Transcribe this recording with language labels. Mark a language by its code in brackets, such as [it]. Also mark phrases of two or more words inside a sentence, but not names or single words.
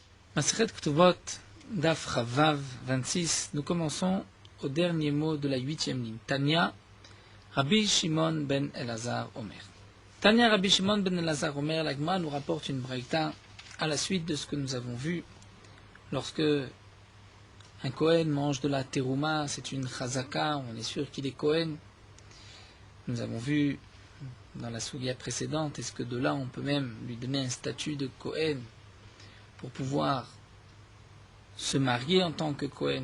[fr] Masechet Ktubot, Daf Chavav 26, nous commençons au dernier mot de la 8e ligne. [he] תניא רבי שמעון בן אלעזר אומר. תניא רבי שמעון בן אלעזר אומר, [fr] la Gemara nous rapporte une braïta à la suite de ce que nous avons vu lorsque un Kohen mange de la terouma, c'est une chazaka, on est sûr qu'il est Kohen. Nous avons vu dans la soulia précédente, est-ce que de là on peut même lui donner un statut de Kohen pour pouvoir se marier en tant que Kohen.